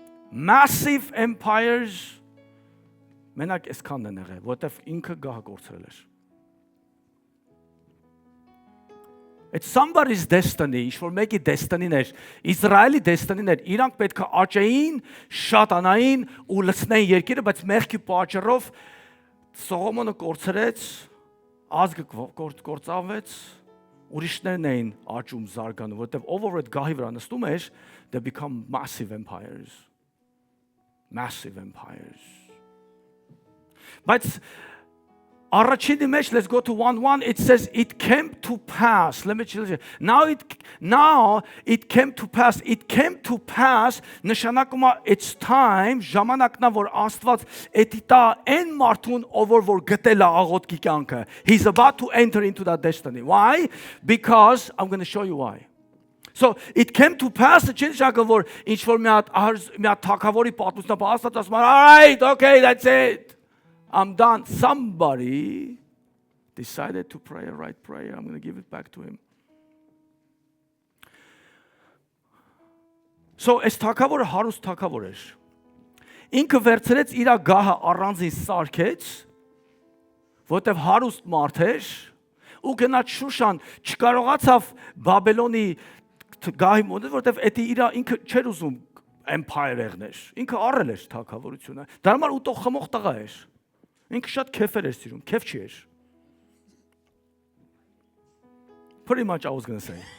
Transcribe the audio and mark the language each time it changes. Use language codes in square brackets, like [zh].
[en] Massive empires [hy] մենակ այսքանն են եղել, որտեվ ինքը գահը կորցրել էր։ [en] It's somebody's destiny, [hy] ինչ որ մեկի destiny-ն էր, Իսրայելի destiny-ն էր, իրանք պետք է աճեին, շատանային ու լցնեին երկիրը, բայց մեղքի պատճառով Սողոմոնը կորցրեց, ազգը կործանվեց, ուրիշներն էին աճում զարգանում, որտեղ ով որ այդ գահի վրա նստում էր, [en] they become massive empires. Massive empires. But [hy] Առաջինի մեջ, [en] let's go to 1:1, it says it came to pass. Let me tell you. Now it came to pass. It came to pass. [hy] Նշանակում է [en] it's time, [hy] ժամանակն է որ Աստված էդիտա այն մարդուն ով որ գտել է աղոթքի կյանքը. [en] He's about to enter into that destiny. Why? Because I'm going to show you why. So it came to pass, [hy] չնշանակը որ ինչ որ մի հատ թագավորի պատմությունը Աստված ասում է, [en] all right, okay, that's it. I'm done. Somebody decided to pray a right prayer. I'm going to give it back to him. [hy] So այս թագավորը հարուստ թագավոր էր։ Ինքը վերցրեց իր գահը առանձին սարքեց, որտեվ հարուստ մարդ էր, ու գնաց Շուշան, չկարողացավ Բաբելոնի գահի մոտ, որտեվ էդի իր ինքը չէր ուզում empire եղներ։ Ինքը առել էր թագավորությունը։ Դա համար ուտող խմող տղա էր։ Ինքը շատ քեֆեր էր սիրում, քեֆ չի էր։ [en] Pretty much I was going to say.